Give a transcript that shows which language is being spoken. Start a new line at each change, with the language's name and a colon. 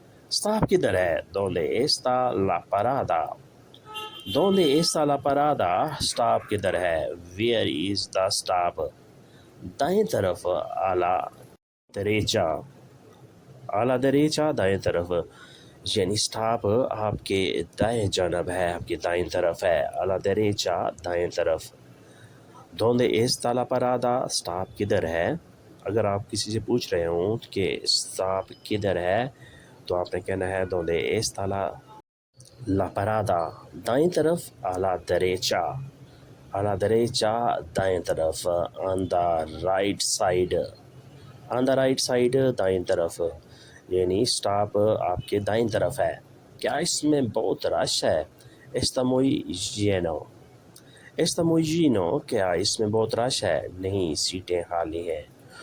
Hindi: Stop किधर है?
Spanish: Donde está la parada? Donde está la parada?
Hindi: Stop किधर है?
English: Where is the stop?
Hindi: दाएं तरफ।
Spanish: a la derecha। a la derecha
Hindi: दाएं तरफ, यानी स्टॉप आपके दाएं जानब है, आपकी दाएं तरफ है।
Spanish: a la derecha
Hindi: दाएं तरफ।
Spanish: Donde está la parada?
Hindi: Stop किधर है? अगर आप किसी से पूछ रहे हो कि स्टॉप किधर है, तो आपने कहना है
Spanish: Donde está la parada?
Hindi: दाएं तरफ।
Spanish: a la derecha। a la derecha
Hindi: दाएं तरफ।
English: on the right side। on the right side
Hindi: दाएं तरफ, यानी स्टॉप आपके दाएं तरफ है। क्या इसमें बहुत रश है?
Spanish: Está muy lleno। Está muy lleno।
Hindi: क्या इसमें बहुत रश है? नहीं, सीटें खाली हैं।